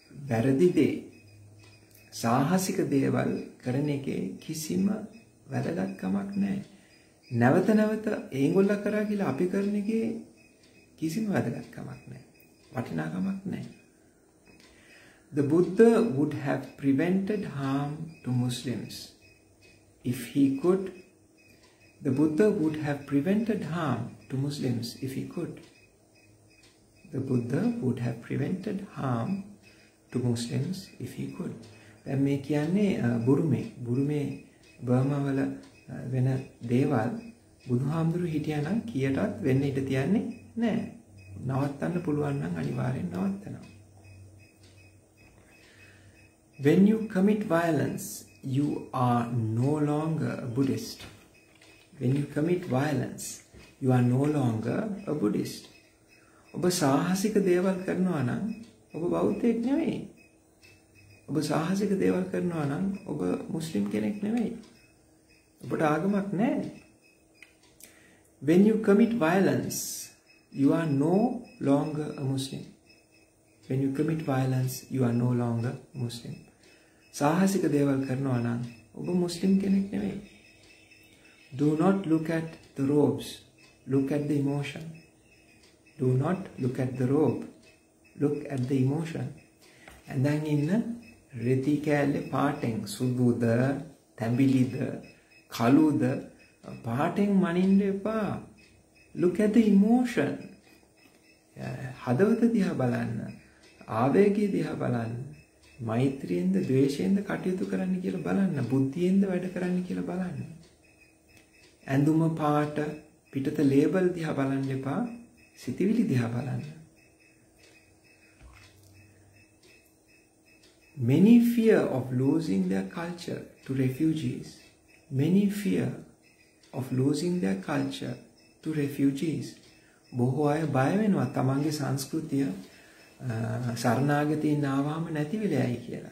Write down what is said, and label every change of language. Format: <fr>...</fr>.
<si>වැරදි දේ, සාහසික දේවල් කරන එකේ කිසිම වැදගත්කමක් නැහැ. නැවත නැවත ඒගොල්ල කරා කියලා අපි කරන එකේ කිසිම වැදගත්කමක් නැහැ. වටිනාකමක් නැහැ.</si> <en>The Buddha would have prevented harm to Muslims if he could. The Buddha would have prevented harm to Muslims if he could. The Buddha would have prevented harm to Muslims if he could.</en> <si>දැන් මේ කියන්නේ බුරුමේ බර්මා වල වෙන දේවල් බුදුහාමුදුරු හිටියානම් කීයටවත් වෙන්න ඉඩ තියන්නේ නැහැ. නවත්තන්න පුළුවන් නම් අනිවාර්යෙන් නවත්තනවා.</si> <en>When you commit violence, you are no longer a Buddhist. when you commit violence, you are no longer a Buddhist.</en> <si>ඔබ සාහසික දේවල් කරනවා නම් ඔබ බෞද්ධයෙක් නෙවෙයි. ඔබ සාහසික දේවල් කරනවා නම් ඔබ මුස්ලිම් කෙනෙක් නෙවෙයි. ඔබට ආගමක් නැහැ.</si> <en>When you commit violence, you are no longer a Muslim. When you commit violence, you are no longer Muslim.</en> <si>සාහසික දේවල් කරනවා නම් ඔබ මුස්ලිම් කෙනෙක් නෙවෙයි.</si> <en>Do not look at the robes. Look at the emotion. Do not look at the robe. Look at the emotion. And then in</en> <si>රෙදි කෑල්ලේ පාටෙන් සුදුද, තැඹිලිද, කළුද පාටෙන් මනින්න එපා.</si> <en>Look at the emotion.</en> <si>හදවත දිහා බලන්න. ආවේගය දිහා බලන්න. මෛත්‍රියෙන්ද ද්වේෂයෙන්ද කටයුතු කරන්න කියලා බලන්න. බුද්ධියෙන්ද වැඩ කරන්න කියලා බලන්න. ඇඳුම පාට පිටත ලේබල් දිහා බලන්න එපා. සිතවිලි දිහා බලන්න.</si> <en>Many fear of losing their culture to refugees. Many fear of losing their culture to refugees.</en> <si>බොහෝ අය බය වෙනවා තමන්ගේ සංස්කෘතිය සරණාගතීන් ආවම නැති වෙලයි කියලා.</si>